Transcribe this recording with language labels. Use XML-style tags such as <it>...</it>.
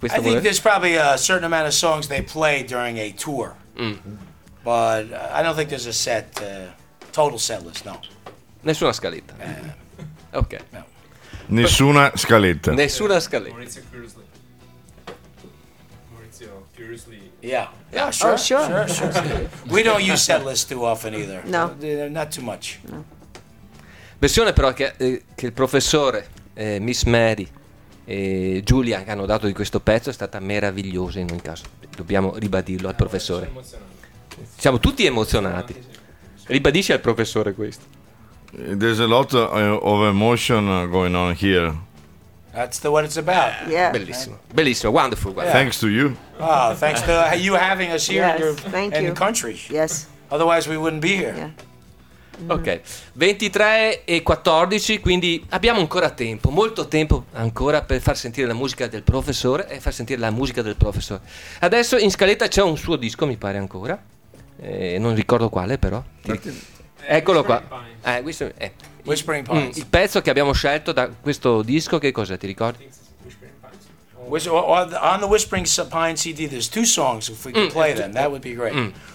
<en>I think there's probably a certain amount of songs they play during a tour, but I don't think there's a set, total set list. No,</en> <it>nessuna scaletta. Ok, no. Nessuna scaletta. Nessuna scaletta.</it> <en>Maurizio, curiously. Yeah, yeah, sure. We don't use set lists too often either. No, not too much. No.</en> <it>Versione però che il professore, Miss Mary e Giulia hanno dato di questo pezzo è stata meravigliosa in ogni caso. Dobbiamo ribadirlo al professore. Siamo tutti emozionati. Ribadisci al professore questo.</it> <en>There's a lot of emotion going on here. That's the what it's about. Yeah.</en> <it>Bellissimo.</it> <en>Right. Bellissimo. Wonderful. Yeah. Thanks to you. Oh, thanks to you having us here, yes, in your country. Yes. Otherwise we wouldn't be here. Yeah.</en> <it>Ok, 23 e 14, quindi abbiamo ancora tempo, molto tempo ancora per far sentire la musica del professore e far sentire la musica del professore. Adesso in scaletta c'è un suo disco, mi pare ancora, non ricordo quale però. Eccolo qua.</it> <en>Whispering Pines.</en> <it>Il pezzo che abbiamo scelto da questo disco, che cosa ti ricordi?</it> <en>On the Whispering Pines CD there's two songs, if we could play them, that would be great.</en>